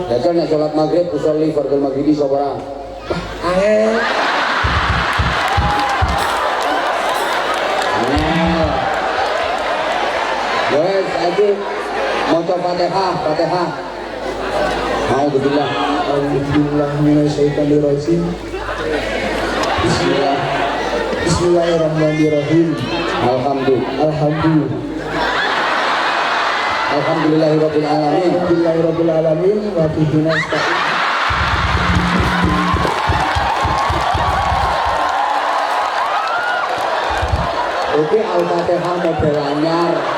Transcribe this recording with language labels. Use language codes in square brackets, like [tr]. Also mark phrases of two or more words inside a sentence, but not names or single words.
[jv] Jajal nek sholat maghrib [ar] أصلي فرض المغرب [jv] sapa ora? Angel. Wes saiki maca Fatihah, Fatihah. [ar] Alhamdulillah. الحمد لله من الشيطان الرجيم. Bismillah. Bismillahirrahmanirrahim. Alhamdulillah. الحمد لله رب العالمين. الحمد لله رب العالمين وبه نستعين. [jv] Oke, Al-Fatihah model anyar.